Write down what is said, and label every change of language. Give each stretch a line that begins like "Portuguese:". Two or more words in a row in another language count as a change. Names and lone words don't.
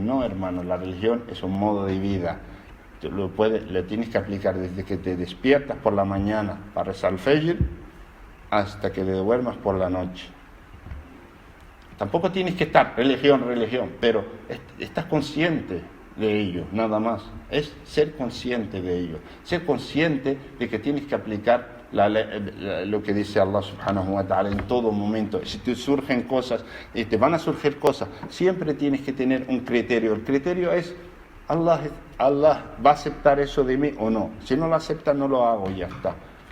Spanish: No, hermano, la religión es un modo de vida. Lo tienes que aplicar desde que te despiertas por la mañana para rezar el Fajr hasta que te duermas por la noche. Tampoco tienes que estar religión, pero estás consciente de ello, nada más. Es ser consciente de ello. Ser consciente de que tienes que aplicar lo que dice Allah
Arabic: سبحانه وتعالى
Spanish: en todo momento. Si te surgen cosas, y te van a surgir cosas, siempre tienes que tener un criterio. El criterio es, Allah va a aceptar eso de mí o no. Si no lo acepta, no lo hago y ya está.